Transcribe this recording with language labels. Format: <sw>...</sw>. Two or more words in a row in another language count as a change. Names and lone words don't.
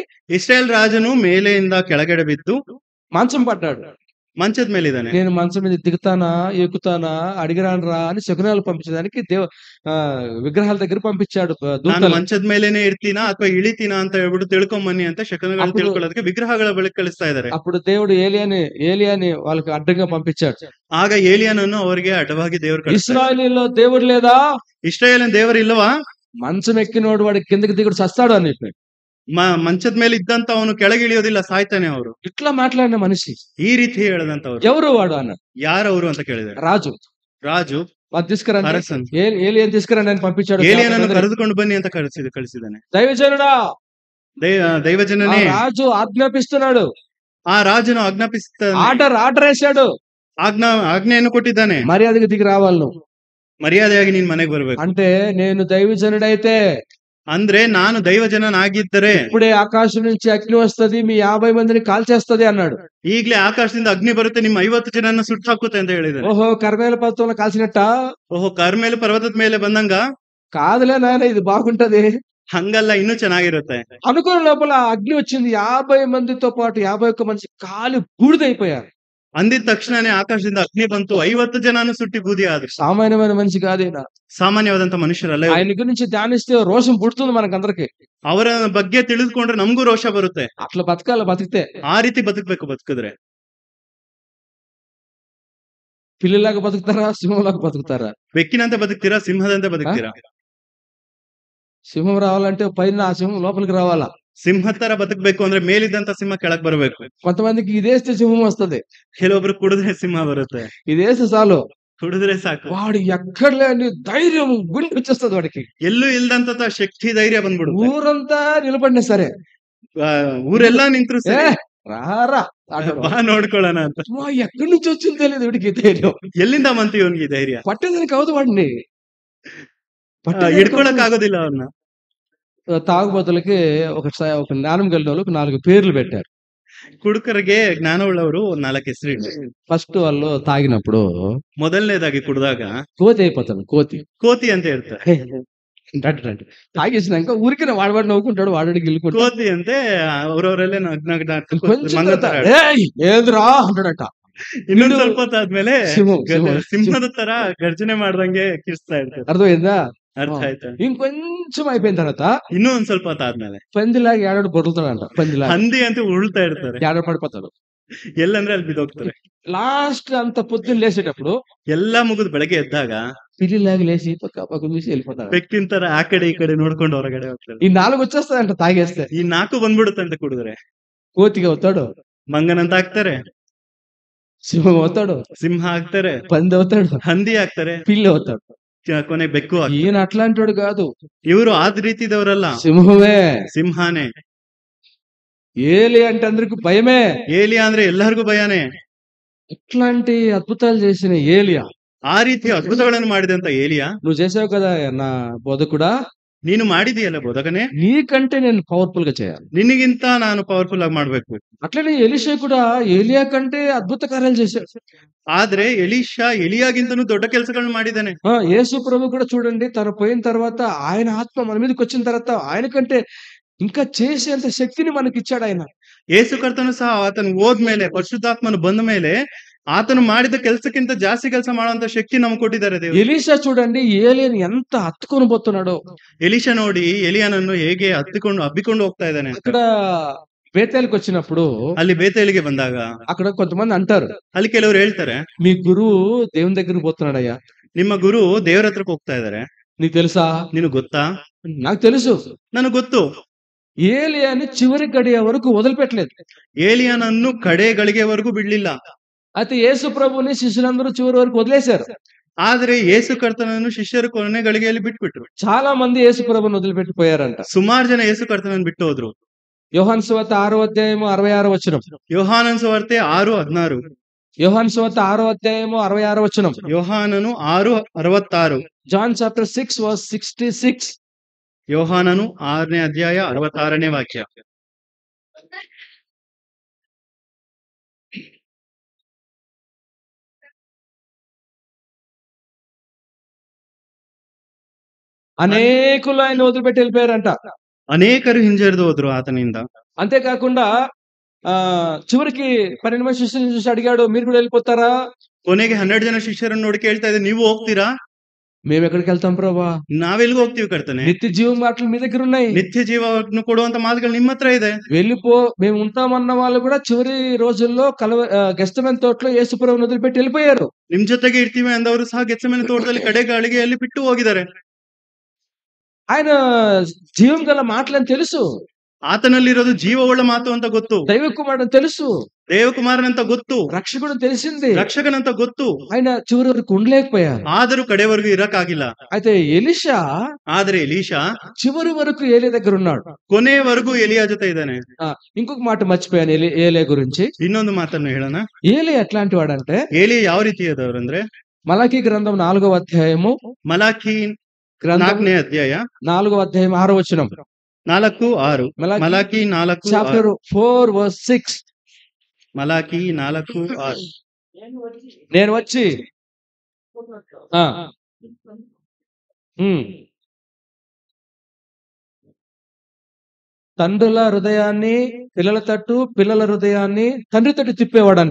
<kn>ಇಸ್ರಾಯೇಲ್ ರಾಜನು ಮೇಲೆಯಿಂದ ಕೆಳಗಡೆ ಬಿದ್ದು</kn> <te>మంచం పడ్డాడు.</te> <kn>ಮಂಚದ ಮೇಲಿದ್ದಾನೆ.</kn> <te>నేను మంచం మీద దిగుతానా ఎక్కుతానా అడిగిరాను రా అని శకునాలు పంపించడానికి విగ్రహాల దగ్గర పంపించాడు</te> <kn>ನಾನು</kn> <te>దూతలు.</te> <kn>ಮಂಚದ ಮೇಲೇನೆ ಇರ್ತೀನಾ ಅಥವಾ ಇಳಿತೀನಾ ಅಂತ ಹೇಳ್ಬಿಟ್ಟು ತಿಳ್ಕೊಂಬನ್ನಿ ಅಂತ ಶಕನಗಳು</kn> <te>ಅప్పుడు-</te> <kn>ತಿಳ್ಕೊಳ್ಳೋದಕ್ಕೆ ವಿಗ್ರಹಗಳ ಬಳಿ ಕಳಿಸ್ತಾ ಇದ್ದಾರೆ.</kn> <te>అప్పుడు దేవుడు ఏలియాని వాళ్ళకి అడ్డంగా పంపించాడు.</te> <kn>ಆಗ ಏಲಿಯಾನನ್ನು ಅವರಿಗೆ ಅಡ್ಡವಾಗಿ ದೇವರು ಕಳಿಸ್ತಾರೆ.</kn> <te>ఇశ్రాయేలీలో దేవుడు లేదా?</te> <kn>ಇಸ್ರಾಯೇಲಿನ ದೇವರು ಇಲ್ಲವಾ?</kn> <te>మంచం ఎక్కినోడు వాడి కిందకి దిగుడు చస్తాడు అని చెప్పాడు.</te> <kn>ಮಂಚದ ಮೇಲೆ ಇದ್ದಂತ ಅವನು ಕೆಳಗೆ ಇಳಿಯೋದಿಲ್ಲ, ಸಾಯ್ತಾನೆ. ಅವರು</kn> <te>ఇట్లా మాట్లాడిన మనిషి</te> <kn>ಈ ರೀತಿ ಹೇಳದಂತವ್ರು.</kn> <te>ఎవరు వాడు అన్నాడు.</te> <kn>ಯಾರವರು ಅಂತ ಕೇಳಿದ್ದಾರೆ.</kn> <te>రాజు</te> <kn>ರಾಜು</kn> <te>అది తీసుకురండి,</te> <kn>ಅರಸನ್</kn> <te>ఏలియాని తీసుకురండి అని పంపించాడు.</te> <kn>ಏಲಿಯಾನನ್ನು ಕರೆದುಕೊಂಡು ಬನ್ನಿ ಅಂತ ಕಳಿಸಿದ್ದಾನೆ.</kn> <te>దైవజనుడా,</te> <kn>ದೈವಜನನೇ,</kn> <te>ఆ రాజు ఆజ్ఞాపిస్తున్నాడు.</te> <kn>ಆ ರಾಜನು ಆಜ್ಞಾಪಿಸ್ತಾನೆ.</kn> <te>ఆర్డర్ వేశాడు.</te> <kn>ಆಜ್ಞೆಯನ್ನು ಕೊಟ್ಟಿದ್ದಾನೆ.</kn> <te>మర్యాదకి దిగి రావాలి నువ్వు.</te> <kn>ಮರ್ಯಾದೆಯಾಗಿ ನೀನ್ ಮನೆಗೆ ಬರ್ಬೇಕು.</kn> <te>అంటే నేను దైవజనుడైతే</te> <kn>ಅಂದ್ರೆ ನಾನು ದೈವಜನನಾಗಿದ್ದರೆ</kn> <te>ఇప్పుడే ఆకాశం నుంచి అగ్ని వస్తది, మీ 50 మందిని కాల్చేస్తది అన్నాడు.</te> <kn>ಈಗ್ಲೇ ಆಕಾಶದಿಂದ ಅಗ್ನಿ ಬರುತ್ತೆ, ನಿಮ್ಮ 50 ಜನನ್ನ ಸುಟ್ಟು ಹಾಕುತ್ತೆ ಅಂತ ಹೇಳಿದ್ದಾರೆ.</kn> <te>ఓహో కర్మేల పర్వతంలో కాల్చినట్ట?</te> <kn>ಓಹೋ, ಕರ್ಮೇಲು ಪರ್ವತದ ಮೇಲೆ ಬಂದಂಗ?</kn> <te>కాదులే నాయన, ఇది బాగుంటది.</te> <kn>ಹಂಗಲ್ಲ, ಇನ್ನೂ ಚೆನ್ನಾಗಿರುತ್ತೆ.</kn> <te>అనుకున్న లోపల అగ్ని వచ్చింది. 50 మందితో పాటు 51 మనిషి కాలి బూడిదైపోయారు.</te> <kn>ಅಂದಿದ ತಕ್ಷಣನೇ ಆಕಾಶದಿಂದ ಅಗ್ನಿ ಬಂತು, 50 ಜನನು ಸುಟ್ಟಿ ಬೂದಿ ಆದ್ರು.</kn> <te>సామాన్యమైన మనిషి కాదేనా.</te> <kn>ಸಾಮಾನ್ಯವಾದಂತ ಮನುಷ್ಯರಲ್ಲ.</kn> <te>ఆయన గురించి ధ్యానిస్తే రోషం పుడుతుంది మనకందరికి.</te> <kn>ಅವರ ಬಗ್ಗೆ ತಿಳಿದುಕೊಂಡ್ರೆ ನಮಗೂ ರೋಷ ಬರುತ್ತೆ.</kn> <te>అట్లా బతికితే.</te> <kn>ಆ ರೀತಿ ಬದುಕಬೇಕು. ಬದುಕಿದ್ರೆ</kn> <te>పిల్లిలాగా బతుకుతారా, సింహంలాగా బతుకుతారా?</te> <kn>ಬೆಕ್ಕಿನಂತೆ ಬದುಕ್ತೀರಾ, ಸಿಂಹದಂತೆ ಬದುಕ್ತೀರಾ?</kn> <te>సింహం రావాలంటే పైన ఆ సింహం లోపలికి రావాలా.</te> <kn>ಸಿಂಹ ತರ ಬದುಕಬೇಕು ಅಂದ್ರೆ ಮೇಲಿದ್ದಂತ ಸಿಂಹ ಕೆಳಗ್ ಬರಬೇಕು.</kn> <te>కొంతమందికి ఇదేస్తే సింహం వస్తది,</te> <kn>ಕೆಲವೊಬ್ರು ಕುಡಿದ್ರೆ ಸಿಂಹ ಬರುತ್ತೆ.</kn> <te>ఇదేస్తే చాలు</te> <kn>ಕುಡಿದ್ರೆ ಸಾಕು,</kn> <te>వాడు ఎక్కడ లేని ధైర్యం గుండె వచ్చేస్తుంది వాడికి.</te> <kn>ಎಲ್ಲೂ ಇಲ್ದಂತ ಶಕ್ತಿ, ಧೈರ್ಯ ಬಂದ್ಬಿಡುತ್ತೆ.</kn> <te>ఊరంతా నిలబడినా సరే,</te> <kn>ಊರೆಲ್ಲಾ ನಿಂತ್ರು</kn> <te>ఏ</te> <kn>ಸರಿ,</kn> <te>రారా అంటాడు.</te> <kn>ಬಾ ನೋಡ್ಕೊಳ್ಳೋಣ ಅಂತ.</kn> <te>ఎక్కడి నుంచి వచ్చింది తెలియదు వీడికి ధైర్యం.</te> <kn>ಎಲ್ಲಿಂದ ಬಂತು ಇವನ್ಗೆ ಈ ಧೈರ್ಯ?</kn> <te>పట్టేదానికి అవదు వాడిని,</te> <kn>ಹಿಡ್ಕೊಳಕ್ ಆಗೋದಿಲ್ಲ ಅವನ್ನ.</kn> <te>తాగుబోతులకి ఒక జ్ఞానం కలిగిన వాళ్ళకి 4 పేర్లు పెట్టారు.</te> <kn>ಕುಡುಕರಿಗೆ ಜ್ಞಾನ ಉಳ್ಳವರು 4 ಹೆಸರಿಟ್ಟು.</kn> <te>ఫస్ట్ వాళ్ళు తాగినప్పుడు</te> <kn>ಮೊದಲನೇದಾಗಿ ಕುಡಿದಾಗ</kn> <te>కోతి అయిపోతాడు.</te> <kn>ಕೋತಿ ಅಂತ ಹೇಳ್ತಾರೆ.</kn> <te>రండి తాగేసినాక ఊరికి వాడు నవ్వుకుంటాడు, వాడికి వెళ్ళిపోతాడు.</te> <kn>ಕೋತಿ ಅಂತೆ ಅವ್ರವರಲ್ಲೇ</kn> <te>కొంచెం ఏంద్రా అంటాడట.</te> <kn>ಇನ್ನೊಂದ್ ಸ್ವಲ್ಪ ಹೊತ್ತಾದ್ಮೇಲೆ</kn> <te>సింహం</te> <kn>ಸಿಂಹದ ತರ ಗರ್ಜನೆ ಮಾಡ್ದಂಗೆ ಕಿರ್ಸ್ತಾ ಇರ್ತಾರೆ.</kn> <te>అర్థమైందా?</te> <kn>ಅರ್ಥ ಆಯ್ತಾ?</kn> <te>ఇంకొంచెం అయిపోయిన తర్వాత</te> <kn>ಇನ್ನೂ ಒಂದ್ ಸ್ವಲ್ಪ ಹೊತ್ತಾದ್ಮೇಲೆ</kn> <te>పందిలాగా ఏడాడు బొరులుతాడంట. పందిలాగా</te> <kn>ಹಂದಿ ಅಂತ ಉರುಳ್ತಾ ಇರ್ತಾರೆ.</kn> <te>ఏడాడు పడిపోతాడు.</te> <kn>ಎಲ್ಲಂದ್ರೆ ಅಲ್ಲಿ ಬಿದ್ದೋಗ್ತಾರೆ.</kn> <te>లాస్ట్ అంత పొద్దున్న లేచేటప్పుడు</te> <kn>ಎಲ್ಲಾ ಮುಗಿದು ಬೆಳಗ್ಗೆ ಎದ್ದಾಗ</kn> <te>పిల్లిలాగా లేచి పక్క చూసి వెళ్ళిపోతాడు.</te> <kn>ಬೆಕ್ಕಿನ ತರ ಆ ಕಡೆ ಈ ಕಡೆ ನೋಡ್ಕೊಂಡು ಹೊರಗಡೆ ಹೋಗ್ತಾರೆ.</kn> <te>ఈ 4 వచ్చేస్తాడంట తాగేస్తే.</te> <kn>ಈ 4 ಬಂದ್ಬಿಡುತ್ತೆ ಅಂತ ಕುಡಿದ್ರೆ.</kn> <te>కోతిగా అవుతాడు,</te> <kn>ಮಂಗನಂತ ಆಗ್ತಾರೆ,</kn> <te>సింహం అవుతాడు,</te> <kn>ಸಿಂಹ ಆಗ್ತಾರೆ,</kn> <te>పంది అవుతాడు,</te> <kn>ಹಂದಿ ಆಗ್ತಾರೆ,</kn> <te>పిల్లి అవుతాడు.</te> <kn>ಕೊನೆ ಬೆಕ್ಕು ಆಗ್ತಾರೆ.</kn> <te>ఈయన అట్లాంటి వాడు కాదు,</te> <kn>ಇವರು ಆದ ರೀತಿದವರಲ್ಲ,</kn> <te>సింహమే.</te> <kn>ಸಿಂಹಾನೇ.</kn> <te>ఏలి అంటే అందరికి భయమే.</te> <kn>ಏಲಿಯಾ ಅಂದ್ರೆ ಎಲ್ಲರಿಗೂ ಭಯನೇ.</kn> <te>ఇట్లాంటి అద్భుతాలు చేసిన ఏలియా,</te> <kn>ಆ ರೀತಿ ಅದ್ಭುತಗಳನ್ನು ಮಾಡಿದಂತ ಏಲಿಯಾ,</kn> <te>నువ్వు చేసావు కదా నా బోధకుడా,</te> <kn>ನೀನು ಮಾಡಿದೀಯಲ್ಲ ಬೋಧಕನೇ,</kn> <te>నీకంటే నేను పవర్ఫుల్ గా చేయాలి.</te> <kn>ನಿನಗಿಂತ ನಾನು ಪವರ್ಫುಲ್ ಆಗಿ ಮಾಡ್ಬೇಕು.</kn> <te>అట్లనే ఎలీషా కూడా ఏలియా కంటే అద్భుత కార్యాలు చేశాడు.</te> <kn>ಆದ್ರೆ ಎಲೀಷಾ ಎಲಿಯಾಗಿಂತನೂ ದೊಡ್ಡ ಕೆಲಸಗಳನ್ನ ಮಾಡಿದ್ದಾನೆ.</kn> <te>యేసు ప్రభు కూడా చూడండి, తను పోయిన తర్వాత ఆయన ఆత్మ మన మీదకి వచ్చిన తర్వాత ఆయన కంటే ఇంకా చేసేంత శక్తిని మనకి ఇచ్చాడు ఆయన.</te> <kn>ಯೇಸು ಕರ್ತನು ಸಹ ಆತನು ಹೋದ್ಮೇಲೆ, ಪರಿಶುದ್ಧಾತ್ಮನು ಬಂದ ಮೇಲೆ ಆತನು ಮಾಡಿದ ಕೆಲಸಕ್ಕಿಂತ ಜಾಸ್ತಿ ಕೆಲಸ ಮಾಡುವಂತ ಶಕ್ತಿ ನಮ್ಗೆ ಕೊಟ್ಟಿದ್ದಾರೆ ದೇವರು.</kn> <te>ఎలీషా చూడండి ఏలియాని ఎంత హత్తుకొని పోతున్నాడో.</te> <kn>ಎಲೀಷಾ ನೋಡಿ ಎಲಿಯಾನನ್ನು ಹೇಗೆ ಹಬ್ಬಿಕೊಂಡು ಹೋಗ್ತಾ ಇದ್ದಾನೆ.</kn> <te>అక్కడ బేతేలుకి వచ్చినప్పుడు,</te> <kn>ಅಲ್ಲಿ ಬೇತೇಲಿಗೆ ಬಂದಾಗ</kn> <te>అక్కడ కొంతమంది అంటారు,</te> <kn>ಅಲ್ಲಿ ಕೆಲವರು ಹೇಳ್ತಾರೆ,</kn> <te>మీ గురువు దేవుని దగ్గరికి పోతున్నాడయ్యా.</te> <kn>ನಿಮ್ಮ ಗುರು ದೇವರ ಹತ್ರಕ್ಕೆ ಹೋಗ್ತಾ ಇದಾರೆ,</kn> <te>నీకు తెలుసా?</te> <kn>ನಿನಗೆ ಗೊತ್ತಾ?</kn> <te>నాకు తెలుసు.</te> <kn>ನನಗೆ ಗೊತ್ತು.</kn> <te>ఏలియాని చివరి గడియ వరకు వదిలిపెట్టలేదు.</te> <kn>ಏಲಿಯಾನನ್ನು ಕಡೆ ಗಳಿಗೆವರೆಗೂ ಬಿಡ್ಲಿಲ್ಲ.</kn> <te>అయితే యేసు ప్రభుని శిష్యులందరూ చివరి వరకు వదిలేశారు.</te> <kn>ಆದ್ರೆ ಯೇಸು ಕರ್ತನನ್ನು ಶಿಷ್ಯರು ಕೊನೆ ಗಳಿಗೆಯಲ್ಲಿ ಬಿಟ್ಬಿಟ್ರು.</kn> <te>చాలా మంది యేసు ప్రభుని వదిలిపెట్టిపోయారంట.</te> <kn>ಸುಮಾರು ಜನ ಯೇಸು ಕರ್ತನನ್ನು ಬಿಟ್ಟು ಹೋದ್ರು.</kn> <te>యోహాను సువార్త 6వ అధ్యాయము 66వ వచనం.</te> <kn>ಯೋಹಾನನ ಸುವಾರ್ತೆ 6:16.</kn> <te>యోహాను సువార్త 6వ అధ్యాయము 66వ వచనం.</te> <kn>యోహానను 6:66.</kn> <en>John chapter 6 verse 66.</en> <kn>యోహానను 6ನೇ ಅಧ್ಯಾಯ 66ನೇ ವಾಕ್ಯ.</kn> <te>అనేకులు ఆయన వదిలిపెట్టి వెళ్ళిపోయారంట.</te> <kn>ಅನೇಕರು ಹಿಂಜರಿದು ಹೋದ್ರು ಆತನಿಂದ.</kn> <te>అంతేకాకుండా చివరికి 12 మంది శిష్యులను చూసి అడిగాడు, మీరు కూడా వెళ్ళిపోతారా?</te> <kn>ಕೊನೆಗೆ 12 ಜನ ಶಿಷ್ಯರನ್ನು ನೋಡಿ ಕೇಳ್ತಾ ಇದೆ, ನೀವು ಹೋಗ್ತೀರಾ?</kn> <te>మేము ఎక్కడికి వెళ్తాం ప్రభా?</te> <kn>ನಾವೆಲ್ಲಿಗೆ ಹೋಗ್ತೀವಿ ಕರ್ತನೆ?</kn> <te>నిత్య జీవం మాటలు మీ దగ్గర ఉన్నాయి.</te> <kn>ನಿತ್ಯ ಜೀವವನ್ನು ಕೊಡುವಂತ ಮಾತುಗಳು ನಿಮ್ಮ ಹತ್ರ ಇದೆ.</kn> <te>వెళ్ళిపో, మేము ఉంటామన్న వాళ్ళు కూడా చివరి రోజుల్లో గెస్తమనే తోటలో యేసుప్రభువుని వదిలిపెట్టి వెళ్ళిపోయారు.</te> <kn>ನಿಮ್ ಜೊತೆಗೆ ಇರ್ತೀವಿ ಅಂದವರು ಸಹ ಗೆತ್ಸೆಮನೆ ತೋಟದಲ್ಲಿ ಕಡೆ ಗಾಳಿಗೆಯಲ್ಲಿ ಬಿಟ್ಟು ಹೋಗಿದ್ದಾರೆ.</kn> <te>ఆయన జీవం గల మాటలని తెలుసు,</te> <kn>ಆತನಲ್ಲಿರೋದು ಜೀವವುಳ್ಳ ಮಾತು ಅಂತ ಗೊತ್ತು,</kn> <te>దైవ కుమారుడు తెలుసు,</te> <kn>ದೇವಕುಮಾರನಂತ ಗೊತ್ತು,</kn> <te>రక్షకుడు తెలిసింది,</te> <kn>ರಕ್ಷಕನಂತ ಗೊತ್ತು.</kn> <te>ఆయన చివరి వరకు ఉండలేకపోయారు.</te> <kn>ಆದರೂ ಕಡೆವರೆಗೂ ಇರಕ್ಕಾಗಿಲ್ಲ.</kn> <te>అయితే ఎలీషా</te> <kn>ಆದ್ರೆ ಎಲೀಷಾ</kn> <te>చివరి వరకు ఏలే దగ్గర ఉన్నాడు.</te> <kn>ಕೊನೆವರೆಗೂ ಎಲಿಯಾ ಜೊತೆ ಇದ್ದಾನೆ.</kn> <te>ఇంకొక మాట మర్చిపోయాను ఏలే గురించి.</te> <kn>ಇನ್ನೊಂದು ಮಾತನ್ನು ಹೇಳೋಣ.</kn> <te>ఏలే ఎట్లాంటి వాడంటే,</te> <kn>ಏಲಿ ಯಾವ ರೀತಿಯಾದವರಂದ್ರೆ,</kn> <te>మలాకీ గ్రంథం 4వ అధ్యాయము,</te> <kn>ಮಲಾಕಿ</kn> <te>గ్రంథం</te> <kn>4ನೇ ಅಧ್ಯಾಯ</kn> <te>4వ అధ్యాయం 6వ వచనం.</te> <kn>4:6. ಮಲಾಕಿ 4:6.</kn> <en>chapter 4 verse 6.</en> <te>మలాకి 4:6. నేను వచ్చి తండ్రుల హృదయాన్ని పిల్లల తట్టు, పిల్లల హృదయాన్ని తండ్రి తట్టు తిప్పేవాడంట.</te>